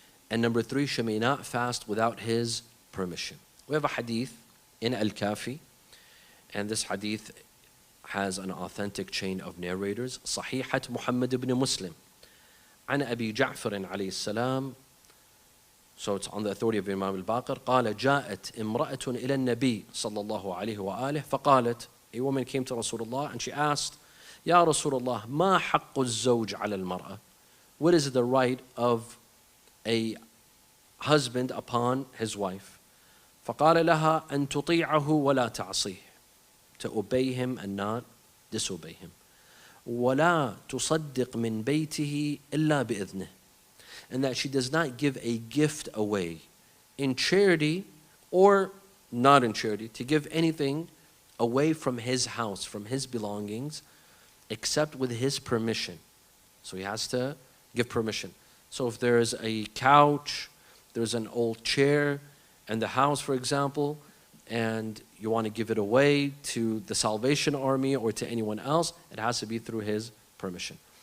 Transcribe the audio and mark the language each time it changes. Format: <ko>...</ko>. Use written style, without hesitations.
<en>And number three, she may not fast without his permission. We have a hadith in Al-Kafi, and this hadith has an authentic chain of narrators.</en> <ar>Sahihat Muhammad ibn Muslim. عن أبي جعفر عليه السلام.</ar> <en>So it's on the authority of Imam al-Baqir.</en> <ar>قال جاءت امرأة إلى النبي صلى الله عليه وآله فقالت,</ar> <en>a woman came to Rasulullah and she asked,</en> <ar>يا رسول الله ما حق الزوج على المرأة?</ar> <en>What is the right of a husband upon his wife?</en> <ar>فقال لها أن تطيعه ولا تعصيه.</ar> <en>To obey him and not disobey him.</en> <ar>ولا تصدق من بيته إلا بإذنه.</ar> <en>And that she does not give a gift away in charity or not in charity, to give anything away from his house, from his belongings, except with his permission. So he has to give permission. So if there's a couch, there's an old chair in the house, for example, and you want to give it away to the Salvation Army or to anyone else, it has to be through his permission.</en>